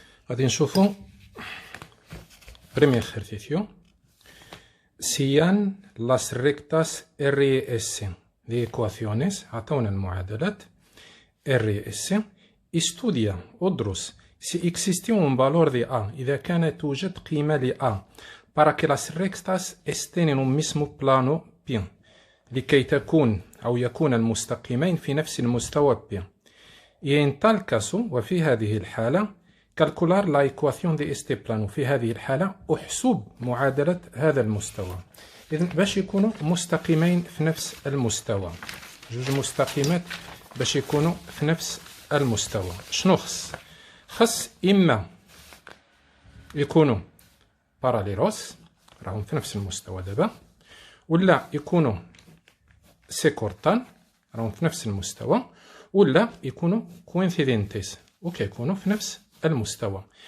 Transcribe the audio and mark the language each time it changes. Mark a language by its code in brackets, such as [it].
[ar] غادي نشوفو بريمير ejercicio. [es] سيان las rectas R y S de ecuaciones. [ar] عطاونا المعادلات [es] R y S. Estudia [ar] ادرس [es] si existe un valor de A [ar] إذا كانت توجد قيمة ل A [es] para que las rectas estén en un mismo plano P [ar] لكي تكون أو يكون المستقيمين في نفس المستوى P. [es] Y en tal caso [ar] وفي هذه الحالة [es] calcular la ecuación de este plano. [ar] في هذه الحالة أحسب معادلة هذا المستوى. إذن باش يكونوا مستقيمين في نفس المستوى، جوج مستقيمات باش يكونوا في نفس المستوى، شنو خص إما يكونوا باراليلوس راهم في نفس المستوى دابا، ولا يكونوا سيكورتان راهم في نفس المستوى، ولا يكونوا كوينسيدنتيس وكيكونوا في نفس المستوى.